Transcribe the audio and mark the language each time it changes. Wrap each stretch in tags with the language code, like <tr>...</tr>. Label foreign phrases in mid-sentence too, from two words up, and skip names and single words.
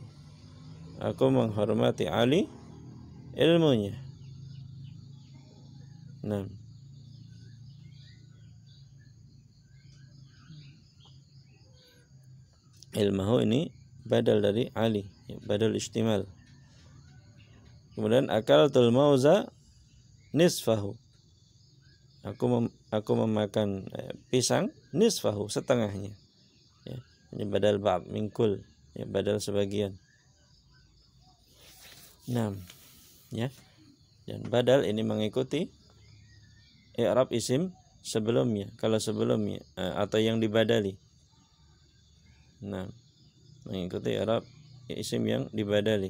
<id>Aku menghormati Ali ilmunya. Ilmahu ini badal dari Ali, ya,</id> <ar>بدل اشتمال. Kemudian أكلت الموزة نصفها.</ar> <id>Aku memakan pisang nisfahu, setengahnya. Ya, ini</id> <ar>بدل بعض من كل,</ar> <id>ya, badal sebagian. Ya. Dan badal ini mengikuti</id> <ar>إعراب اسم</ar> <id>sebelumnya, kalau sebelumnya atau yang dibadali. Mengikuti</id> <ar>إعراب اسم</ar> <id>yang dibadali.</id>